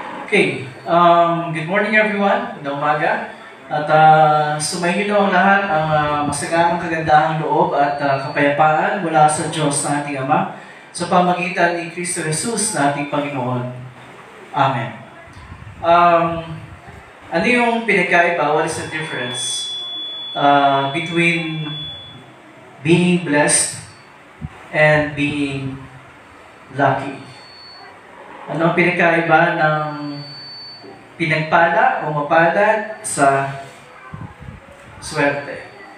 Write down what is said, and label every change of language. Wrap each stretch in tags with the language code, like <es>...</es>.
<en>Okay, good morning everyone.</en> <tl>Magandang umaga. At sumayin ang lahat ang masaganang kagandahang loob at kapayapaan mula sa Diyos na ating Ama sa pamagitan ni Kristo Jesus na ating Panginoon. Amen. Ano yung pinagkaiba?</tl> <en>What is the difference between being blessed and being lucky?</en> <tl>Ano ang pinagkaiba ng pinagpala o mapalad sa swerte?</tl>